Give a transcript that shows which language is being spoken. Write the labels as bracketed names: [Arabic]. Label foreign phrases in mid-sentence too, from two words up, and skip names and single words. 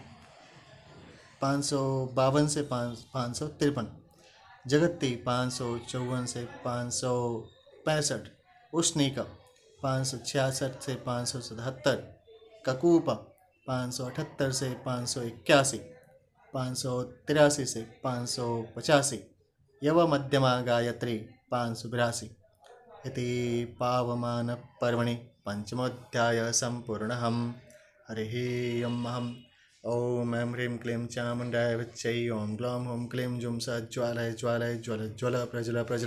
[Hindi] 552 से 553, जगत्ती 554 से 565, उष्णिक 566 से 577, ककूप 578 से 581, 583 से 585, [Sanskrit] यव मध्यमा गायत्री 582 इति पावमान पर्वणि पंचमोऽध्याय संपूर्णः। हरिः ओम्। ओम ऐं ह्रीं क्लीं चामुण्डाय विच्चै ओं ग्लौं हुं क्लीं जुं सज्ज्वालय ज्वालय ज्वल ज्वल प्रज्वल प्रज्वल।